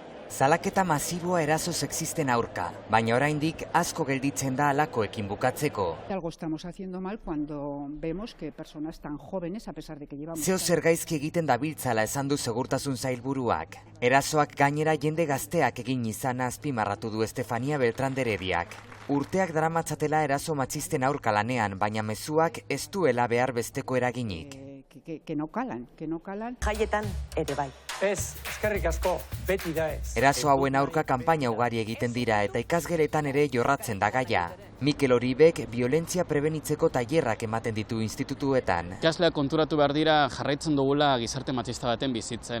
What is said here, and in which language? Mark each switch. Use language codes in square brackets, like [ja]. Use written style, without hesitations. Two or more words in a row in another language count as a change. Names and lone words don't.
[eu] Salaketa masiboa eraso sexisten aurka, baina oraindik asko gelditzen da halakoekin bukatzeko. [es] Algo estamos haciendo mal cuando vemos que personas tan jóvenes, a pesar de que llevamos... [eu] Zeo zer gaizki egiten dabiltzala esan du segurtasun sailburuak. Erasoak gainera jende gazteak egin izana azpimarratu du Estefania Beltrán de Herediak. Urteak daramatzatela eraso matxisten aurka lanean, baina mezuak ez duela behar besteko eraginik. [es] Que no calan. [eu] Jaietan ere bai. Ez, eskerrik asko, beti da ez. Eraso hauen aurka kanpaina ugari egiten dira eta ikasgeletan ere jorratzen da gaia. Mikel Oribek biolentzia prebenitzeko tailerrak ematen ditu institutuetan. Ikasleak konturatu behar dira jarraitzen dugula gizarte matxista baten bizitzen.